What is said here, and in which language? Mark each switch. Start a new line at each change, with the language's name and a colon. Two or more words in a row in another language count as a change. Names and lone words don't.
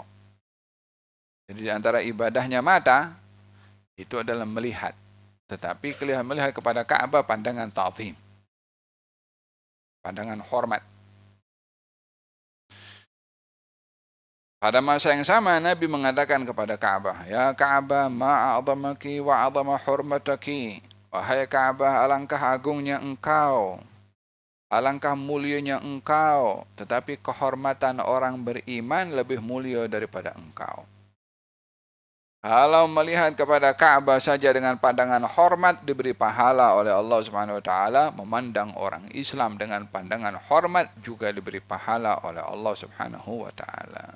Malay: Jadi di antara ibadahnya mata itu adalah melihat. Tetapi melihat kepada Ka'bah pandangan ta'zim. Pandangan hormat. Pada masa yang sama Nabi mengatakan kepada Ka'bah,
Arabic: "يا كعبة ما أعظمك وأعظم حرمتك."
Malay: Wahai Ka'bah, alangkah agungnya engkau, alangkah mulianya engkau, tetapi kehormatan orang beriman lebih mulia daripada engkau. Kalau melihat kepada Ka'bah saja dengan pandangan hormat diberi pahala oleh Allah
Arabic: سبحانه وتعالى,
Malay: memandang orang Islam dengan pandangan hormat juga diberi pahala oleh Allah
Arabic: سبحانه وتعالى.